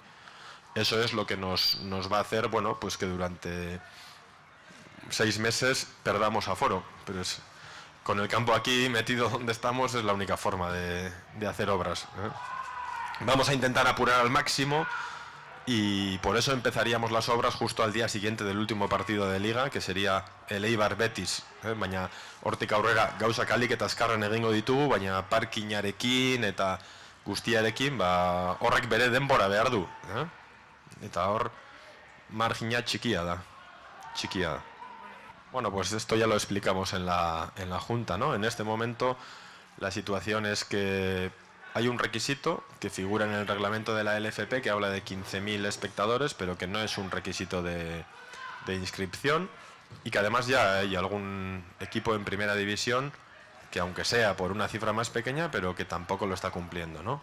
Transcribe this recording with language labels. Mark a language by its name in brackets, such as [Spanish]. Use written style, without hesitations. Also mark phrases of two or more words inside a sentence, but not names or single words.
[Spanish] Eso es lo que nos va a hacer, bueno, pues que durante 6 meses perdamos aforo, pero es, con el campo aquí metido donde estamos es la única forma de hacer obras, ¿eh? Vamos a intentar apurar al máximo y por eso empezaríamos las obras justo al día siguiente del último partido de Liga, que sería el Eibar Betis, [Basque] baina hortik aurrera gauzak alik eta azkarren egingo ditugu, baina parkinarekin eta guztiarekin horrek bere denbora behar du, eta hor margina txikia da. [Spanish] Bueno, pues esto ya lo explicamos en la Junta, ¿no? En este momento la situación es que hay un requisito que figura en el reglamento de la LFP que habla de 15.000 espectadores, pero que no es un requisito de inscripción, y que además ya hay algún equipo en primera división que, aunque sea por una cifra más pequeña, pero que tampoco lo está cumpliendo, ¿no?